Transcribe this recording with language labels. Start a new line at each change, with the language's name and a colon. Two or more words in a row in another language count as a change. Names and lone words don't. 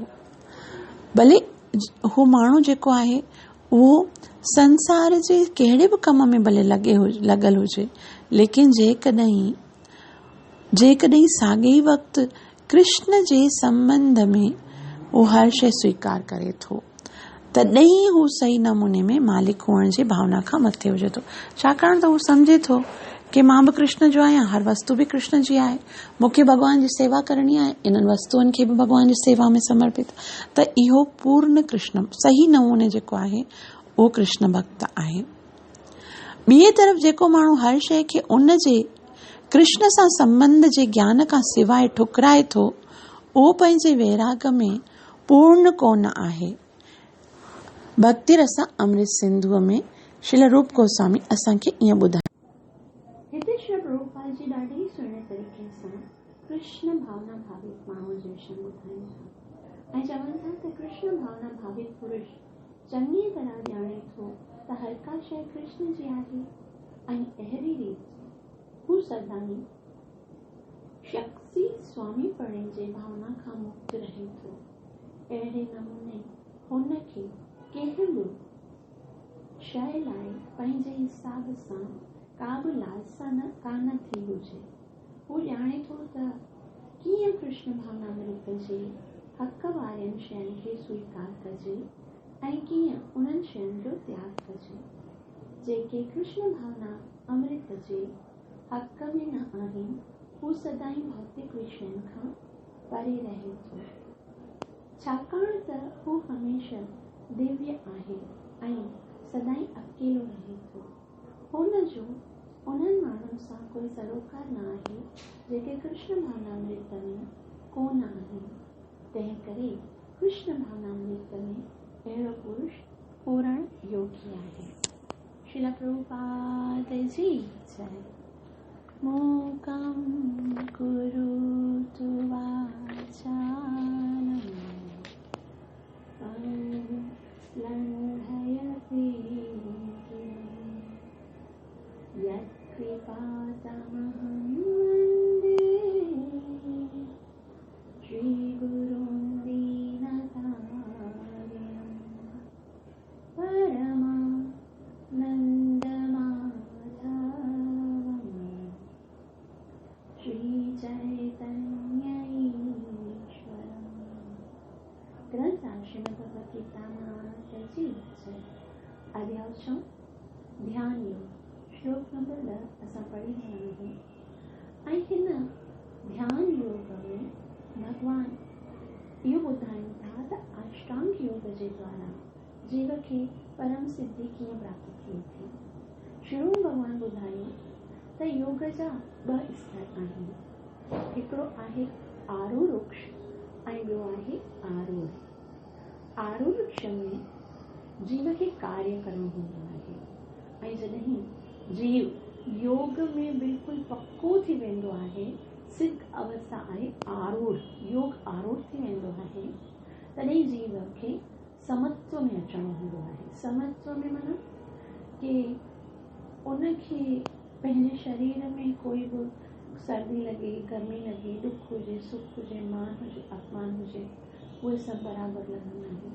Sindhi: भले हू माण्हू जेको आहे उहो संसार जे कहिड़े बि कम में भले लॻल हुजे, लेकिन जेकॾहिं साॻे वक़्तु कृष्ण जे संबंध में हू हर शइ स्वीकार करे थो, तॾहिं हू सही नमूने में मालिक हुअण जी भावना खां मथे हुजे थो। छाकाणि त हू सम्झे थो कि मां बि कृष्ण जो आहियां, हर वस्तु बि कृष्ण जी आहे, मूंखे भॻवान जी सेवा करणी आहे, इन्हनि वस्तुअनि खे बि भॻवान जी सेवा में समर्पित। त इहो पूर्ण कृष्ण सही नमूने जेको आहे उहो कृष्ण भक्त आहे। ॿिए तरफ़ जेको माण्हू हर शइ खे उन जे कृष्ण सां संबंध जे ज्ञान खां सवाइ ठुकराए थो, उहो पंहिंजे वैराग में पूर्ण कोन आहे। भक्ति रस अमृत सिंधुअ में श्रील रूप गोस्वामी असांखे ईअं ॿुधायो। हिते श्री प्रभुपाद जी ॾाढी सुहिणे तरीक़े सां कृष्ण भावना भावित माण्हू जे विषय में ॿुधाइनि था ऐं चवनि था त कृष्ण भावना भावित पुरुष चङी तरह ॼाणे थो त हर का शइ कृष्ण जी आहे ऐं अहिड़ी रीति हू सदाईं शक्ति स्वामी पणे जे भावना खां मुक्त रहे थो। अहिड़े नमूने हुन खे कंहिं बि शइ लाइ पंहिंजे हिसाब सां का बि लालसा कान थी हुजे। हू ॼाणे थो त कीअं कृष्ण भावनामृत जे हक़ वारनि शयुनि खे स्वीकार कजे ऐं कीअं उन्हनि शयुनि जो त्याग कजे जेके कृष्ण भावना अमृत जे हक़ में न आहिनि। हू सदाईं भौतिक विषयनि खां परे रहे थो, छाकाणि त हू हमेशह दिव्य आहे ऐं सदाईं अकेलो रहे थो। हुन जो उन्हनि माण्हुनि सां कोई सरोकार न आहे जेके कृष्ण भावनामृत में कोन आहिनि। तंहिं करे कृष्ण भावनामृत में अहिड़ो पुरुष पूर्ण योगी आहे। श्रील प्रभुपाद जी जय।
Sanskrit: मूकं करोतु वाचालं लङ्घयते गिरिं यत्कृपातमहं वन्दे श्रीगुरुं दीनतारिणं परमानन्दमाधवम् श्रीचैतन्य ईश्वरम्।
Sindhi: ग्रंथ श्रीमद् भगवद गीता माता जी जय। अध्याय 6 ध्यान योग श्लोक नंबर 10 असां पढ़ी रहिया आहियूं ऐं हिन ध्यान योग में भगवान इहो ॿुधाइनि था त अष्टांग योग जे द्वारा जीव खे परम सिद्धि कीअं प्राप्त थिए थी। शुरू में भगवान ॿुधायो त योग जा 2 स्तर आहिनि। हिकिड़ो आहे आरूढ़ ऐं ॿियो आहे आरूढ़। आरूढ़ में जीव खे कार्य करणो हूंदो आहे ऐं जॾहिं जीव योग में बिल्कुलु पक्को थी वेंदो आहे, सिद्ध अवस्था आहे आरूढ़, योग आरूढ़ थी वेंदो आहे, तॾहिं जीव खे समत्व में अचणो हूंदो आहे। समत्व में माना कि उनखे पंहिंजे शरीर में कोई बि सर्दी लॻे, गर्मी लॻे, दुख हुजे, सुख हुजे, मान हुजे, अपमान हुजे, उहे सभु बराबरि लॻंदा आहिनि।